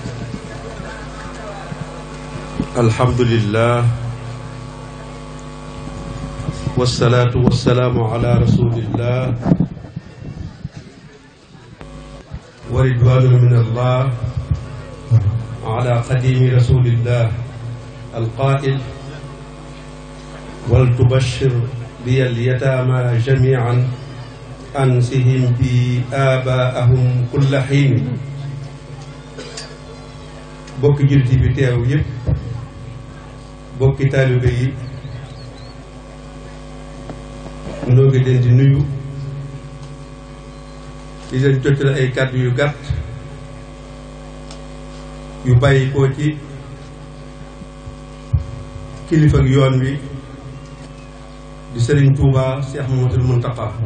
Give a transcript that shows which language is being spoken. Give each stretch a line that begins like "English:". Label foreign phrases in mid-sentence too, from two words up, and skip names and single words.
Arabic: الحمد لله والصلاة والسلام على رسول الله ورضوان من الله على قديم رسول الله القائل ولتبشر بي اليتامى جميعا أنسهم بي آباءهم كل حين.
Wolof: bokki jullit yi fi teew yëpp bokki taalibe yi noo ngi leen di nuyu di leen jottali ay kàddu yu gàtt yu bàyyi koo ci kilifa ak yoon wi di Serigne Touba Cheikh Mouhamadoul Mountakha.